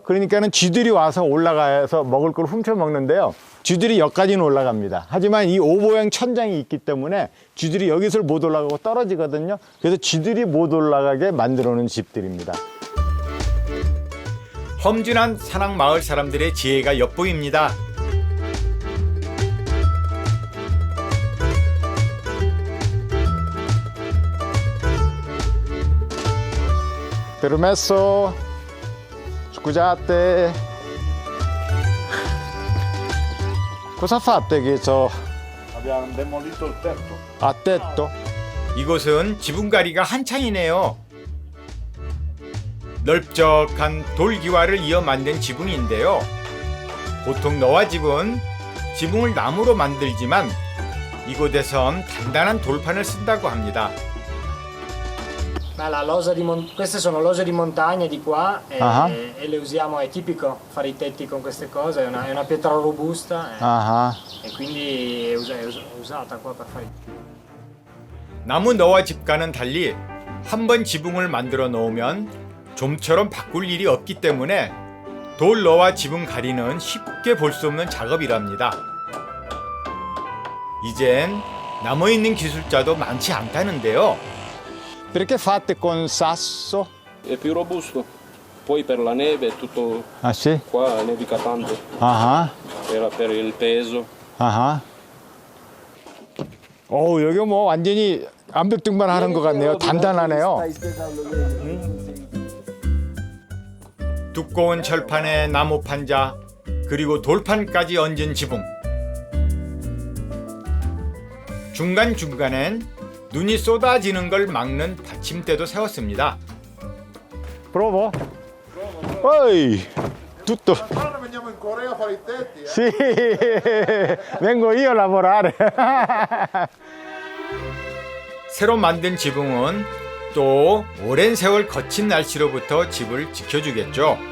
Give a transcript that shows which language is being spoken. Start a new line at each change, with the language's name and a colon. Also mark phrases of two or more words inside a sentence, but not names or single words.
Korean: 그러니까는 쥐들이 와서 올라가서 먹을 걸 훔쳐 먹는데요. 쥐들이 여기까지는 올라갑니다. 하지만 이 오모양 천장이 있기 때문에 쥐들이 여기서 못 올라가고 떨어지거든요. 그래서 쥐들이 못 올라가게 만들어 놓은 집들입니다. 험준한 산악마을 사람들의 지혜가 엿보입니다.
Italian: Permesso? Scusate. Cosa fate che so? Abbiamo demolito il tetto. A tetto?
Korean: 이곳은 지붕가리가 한창이네요. 넓적한 돌기와를 이어 만든 지붕인데요. 보통 너와 집은 지붕을 나무로 만들지만 이곳에선 단단한 돌판을 쓴다고 합니다.
Italian: Queste sono lose di montagna di qua Ah. e le usiamo, è tipico fare i tetti con queste cose, è una pietra robusta 아하. e quindi è usata qua per fare i
Korean: 나무 너와 집과는 달리 한 번 지붕을 만들어 놓으면 좀처럼 바꿀 일이 없기 때문에 돌 너와 지붕 가리는 쉽게 볼 수 없는 작업이랍니다. 이젠 남아있는 기술자도 많지 않다는데요.
Italian: Perché fate con sasso? È più robusto, poi per la neve è tutto Ah sì? qua nevica tanto, 아하. per il peso. 아하.
Korean: 여기 뭐 완전히 암벽등반 하는 것 같네요. 단단하네요. 두꺼운 철판에 나무 판자 그리고 돌판까지 얹은 지붕. 중간중간엔 눈이 쏟아지는 걸 막는 받침대도 세웠습니다.
Italian: Provo? Poi tutto. Allora veniamo in Corea a fare i tetti, Sì, vengo io a lavorare.
Korean: 새로 만든 지붕은 또 오랜 세월 거친 날씨로부터 집을 지켜주겠죠.